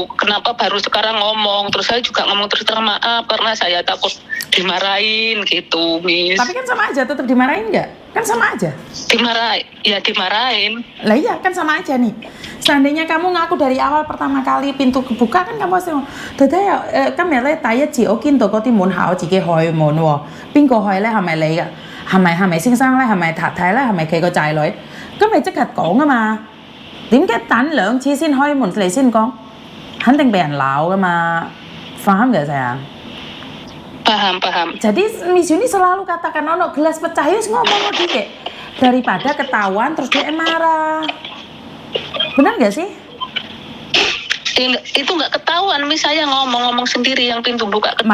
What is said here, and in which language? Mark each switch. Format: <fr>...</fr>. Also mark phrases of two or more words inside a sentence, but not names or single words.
<id>Kenapa baru sekarang ngomong? Terus saya juga ngomong terus terang maaf karena saya takut dimarahin gitu Miss. Tapi kan sama aja, tetap dimarahin nggak? Kan sama aja. Dimarahin. Lah iya kan sama aja nih. Seandainya kamu ngaku dari awal pertama kali pintu kebuka kan kamu pasti ngomong,</id> <yue>今日咧第一次我見到嗰啲門口自己開門喎，邊個開咧？係咪你㗎？係咪先生咧？係咪太太咧？係咪佢個仔女？咁你即刻講啊嘛。點解等2次先開門嚟先講？肯定俾人鬧㗎嘛。</yue> <id>Paham nggak sayang? Paham. Jadi Miss Yuni selalu katakan ono gelas pecah, ngomong dikit daripada ketahuan terus dia marah. Benar nggak sih? Itu nggak ketahuan, Miss, saya ngomong sendiri yang pintu buka kedua</id>